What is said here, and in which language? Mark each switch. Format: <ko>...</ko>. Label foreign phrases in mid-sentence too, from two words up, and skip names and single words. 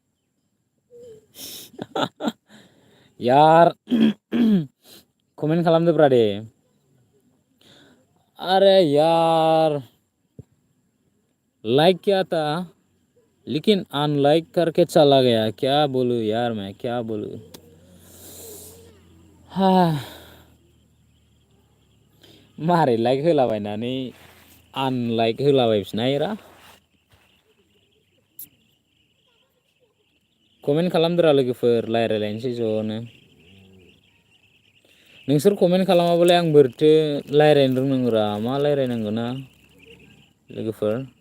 <hi>यार</hi> <brx>कमेंट खालामदोब्रा दे</brx> <hi>अरे यार लाइक किया था लेकिन अनलाइक करके चला गया क्या बोलूँ यार मैं क्या बोलूँ हाँ</hi> <brx>मारै लाइक होलाबायनानै आनलाइक होलाबायफिनहायरा कमेन्ट खालामदोरा लोगोफोर रायलायलायनोसै ज'नो नोंसोर कमेन्ट खालामाबालाय आं बोरैथो रायलायनो रोंनांगौरा मा रायलायनांगौ ना लोगोफोर</brx>